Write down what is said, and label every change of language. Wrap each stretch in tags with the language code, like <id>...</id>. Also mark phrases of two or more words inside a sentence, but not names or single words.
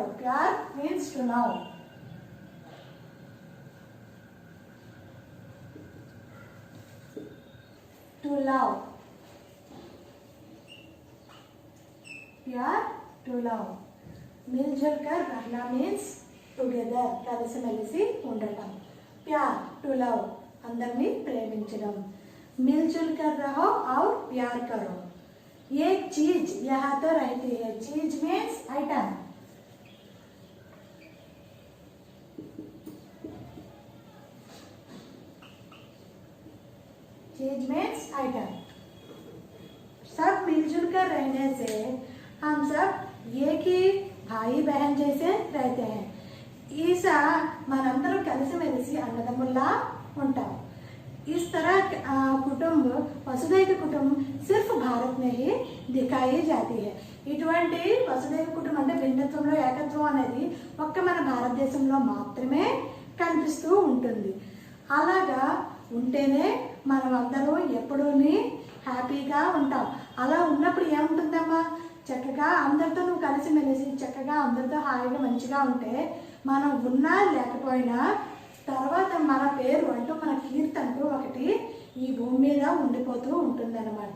<en>प्यार means to love. To love, प्यार to love।</en> <hi>मिलजुल कर रहना</hi> <en>means together,</en> <te>కలిసి మెలిసి ఉండటం।</te> <en>प्यार to love,</en> <te>అందరినీ ప్రేమించడం।</te> <hi>मिलजुल कर रहो और प्यार करो। एक चीज यहाँ तो रहती है, चीज</hi> <en>means item. चीज means item।</en> <hi>सब मिलजुल कर रहने से हम सब एक ही भाई बहन जैसे रहते हैं।</hi> <te>ఈసా మనందరం కలిసిమెలిసి అన్నదమ్ముల్లా ఉంటాం।</te> <hi>इस तरह कुटुंब वसुधैव कुटुंब सिर्फ भारत में ही दिखाई जाती है।</hi> <te>ఇటువంటి వసుదైవ కుటుంబం అంటే భిన్నత్వంలో ఏకత్వం అనేది ఒక్క మన భారతదేశంలో మాత్రమే కనిపిస్తూ ఉంటుంది। అలాగా ఉంటేనే మనం అందరూ ఎప్పుడూని హ్యాపీగా ఉంటాం। అలా ఉన్నప్పుడు ఏముంటుందమ్మా, చక్కగా అందరితో నువ్వు కలిసిమెలిసి చక్కగా అందరితో హాయిగా మంచిగా ఉంటే మనం ఉన్నా లేకపోయినా తర్వాత మన పేరు అంటూ మన కీర్తంటూ ఒకటి ఈ భూమి మీద ఉండిపోతూ ఉంటుందన్నమాట।</te>